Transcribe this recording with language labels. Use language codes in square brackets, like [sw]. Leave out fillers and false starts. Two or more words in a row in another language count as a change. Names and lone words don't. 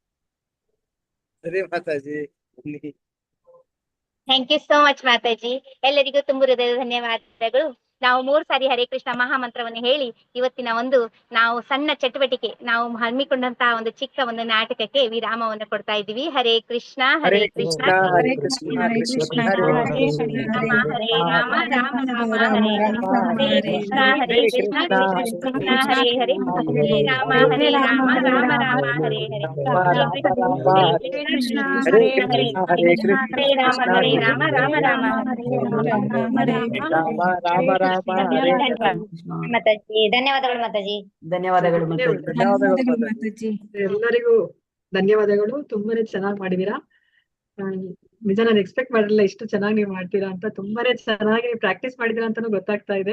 [kn] ಸರಿ ಮಾತಾಜಿ. [en] thank you so much [kn] ಮಾತಾಜಿ. ಎಲ್ಲರಿಗೂ ತುಂಬ ಹೃದಯದ ಧನ್ಯವಾದಗಳು. ನಾವು 3 ಸಾರಿ ಹರೇ ಕೃಷ್ಣ ಮಹಾಮಂತ್ರವನ್ನು ಹೇಳಿ ಇವತ್ತಿನ ಒಂದು ನಾವು ಸಣ್ಣ ಚಟುವಟಿಕೆ, ನಾವು ಹಮ್ಮಿಕೊಂಡಂತಹ ಒಂದು ಚಿಕ್ಕ ಒಂದು ನಾಟಕಕ್ಕೆ ವಿರಾಮವನ್ನು ಕೊಡ್ತಾ ಇದ್ದೀವಿ. [sa] ಹರೇ ಕೃಷ್ಣ ಹರೇ ಕೃಷ್ಣ ಹರೇ ಕೃಷ್ಣ ಕೃಷ್ಣ ಹರೇ ಹರೇ, ಹರೇ ರಾಮ ರಾಮ ರಾಮ ಹರೇ ಹರೇ, ಹರೇ ಕೃಷ್ಣ ಹರೇ ಕೃಷ್ಣ ಕೃಷ್ಣ ಹರೇ ಹರೇ, ಹರೇ ರಾಮ ರಾಮ ರಾಮ ಹರೇ ಹರೇ, ಹರೇ ಕೃಷ್ಣ ಹರೇ ಹರೇ, ಹರೇ ರಾಮ ರಾಮ ರಾಮ ಹರೇ ಮಾತಾಜಿ. [kn] ಧನ್ಯವಾದಗಳು ಮಾತಾಜಿ. ಧನ್ಯವಾದಗಳು ಮಾತಾಜಿ. ಧನ್ಯವಾದಗಳು ಮಾತಾಜಿ. ಎಲ್ಲರಿಗೂ ಧನ್ಯವಾದಗಳು. ತುಂಬಾನೇ ಚೆನ್ನಾಗಿ ಮಾಡಿದೀರಾ. ನಿಜ ನಾನು ಎಕ್ಸ್ಪೆಕ್ಟ್ ಮಾಡಿರಲಿಲ್ಲ ಇಷ್ಟು ಚೆನ್ನಾಗಿ ನೀವು ಮಾಡ್ತೀರಾ ಅಂತ. ತುಂಬಾನೇ ಚೆನ್ನಾಗಿ ಪ್ರಾಕ್ಟೀಸ್ ಮಾಡಿದೀರಾ ಅಂತಾನು ಗೊತ್ತಾಗ್ತಾ ಇದೆ.